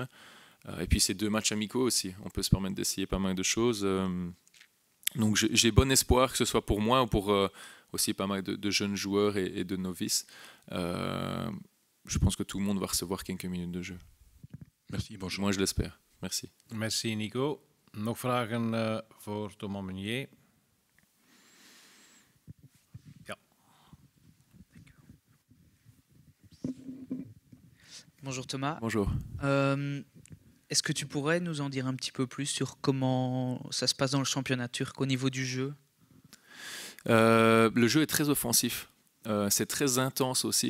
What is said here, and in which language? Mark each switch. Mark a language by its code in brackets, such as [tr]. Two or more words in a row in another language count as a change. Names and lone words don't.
[fr] Et puis, c'est 2 matchs amicaux aussi. On peut se permettre d'essayer pas mal de choses. Donc, j'ai bon espoir que ce soit pour moi ou pour aussi pas mal de jeunes joueurs et de novices. Je pense que tout le monde va recevoir quelques minutes de jeu. Merci, bonjour. Moi, je l'espère. Merci. Merci, Nico. [nl] Nog vragen voor Thomas Meunier? Ja. [fr] Bonjour Thomas. Bonjour. Est-ce que tu pourrais nous en dire un petit peu plus sur comment ça se passe dans le championnat turc au niveau du jeu? Le jeu est très offensif. C'est très intense aussi.